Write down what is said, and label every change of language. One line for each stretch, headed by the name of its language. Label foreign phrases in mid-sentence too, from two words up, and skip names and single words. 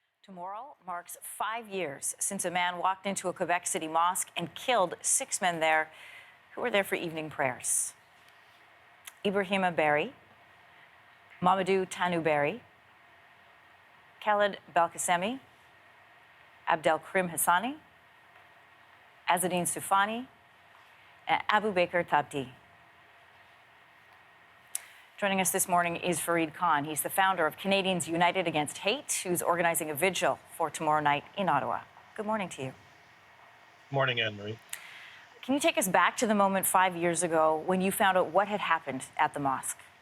English: Tomorrow marks 5 years since a man walked into a Quebec City mosque and killed 6 men there who were there for evening prayers. Ibrahima Berry, Mamadou Tanu Berry, Khaled Belkacemi, Abdelkrim Hassani, Azzedine Soufani, and Abu Bakr Tabti. Joining us this morning is Farid Khan. He's the founder of Canadians United Against Hate, who's organizing a vigil for tomorrow night in Ottawa. Good morning to you. Morning, Anne-Marie. Can you take us back to the moment 5 years ago when you found out what had happened at the mosque?